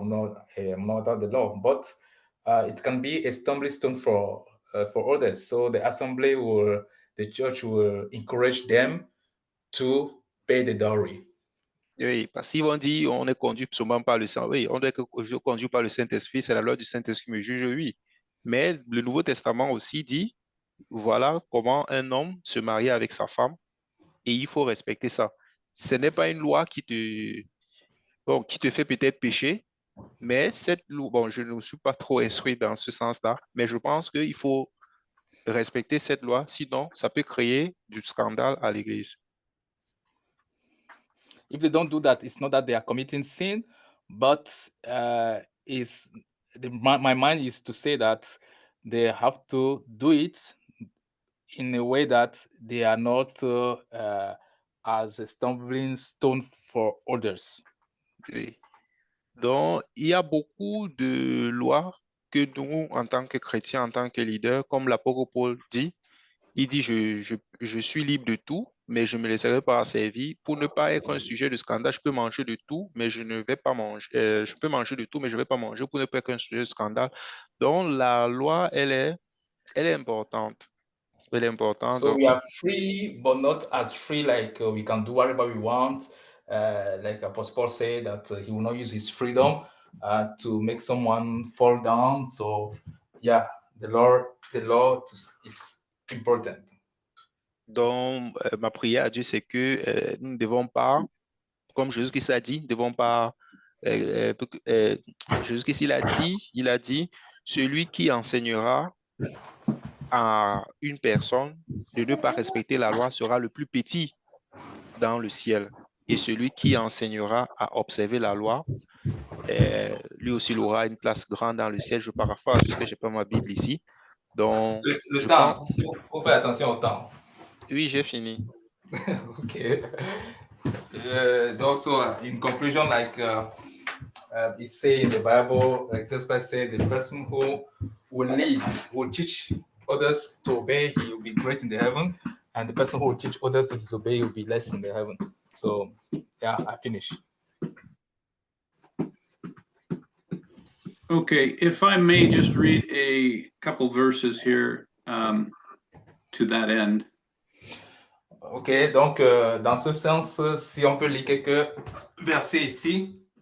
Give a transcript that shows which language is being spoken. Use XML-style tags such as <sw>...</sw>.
<en>I'm not under the law." But it can be a stumbling stone for others. So the church will encourage them to pay the dowry.</en> <fr>Oui, parce qu'ils vont dire, on est conduit seulement par le Saint. Oui, on doit être conduit par le Saint-Esprit, c'est la loi du Saint-Esprit qui me juge, oui. Mais le Nouveau Testament aussi dit, voilà comment un homme se marie avec sa femme et il faut respecter ça. Ce n'est pas une loi qui te fait peut-être pécher, mais cette loi, bon, je ne suis pas trop instruit dans ce sens-là, mais je pense qu'il faut respecter cette loi, sinon ça peut créer du scandale à l'Église.</fr> <en>If they don't do that, it's not that they are committing sin, but my mind is to say that they have to do it in a way that they are not as a stumbling stone for others.</en> <fr>Oui. Donc, il y a beaucoup de lois que nous, en tant que chrétiens, en tant que leaders, comme l'apôtre Paul dit, il dit, je suis libre de tout, mais je me laisserai pas servir. Pour ne pas être un sujet de scandale, je peux manger de tout, mais je ne vais pas manger. Je peux manger de tout, mais je ne vais pas manger pour ne pas être un sujet de scandale. Donc, la loi, elle est importante. Elle est importante.</fr> <en>So</en> <fr>Donc,</fr> <en>we are free, but not as free like we can do whatever we want. Like Apostle Paul said that he will not use his freedom to make someone fall down. So yeah, the law is important.</en> <fr>donc ma prière à Dieu, c'est que nous ne devons pas, comme Jésus-Christ a dit, nous ne devons pas Jésus-Christ, il a dit, celui qui enseignera à une personne de ne pas respecter la loi sera le plus petit dans le ciel. Et celui qui enseignera à observer la loi, lui aussi, il aura une place grande dans le ciel. Je paraphrase parce que je n'ai pas ma Bible ici. Donc, Le je temps, pense... faut faire attention au temps. Oui, j'ai fini.</fr> <en>Okay. Also, in conclusion, like it say in the Bible, like Jesus Christ said, the person who will lead, will teach others to obey, he will be great in the heaven, and the person who will teach others to disobey will be less in the heaven. So, yeah, I finish. Okay, if I may just read a couple verses here to that end.</en> <fr>Ok, donc dans ce sens, si on peut lire quelques versets ici.</fr>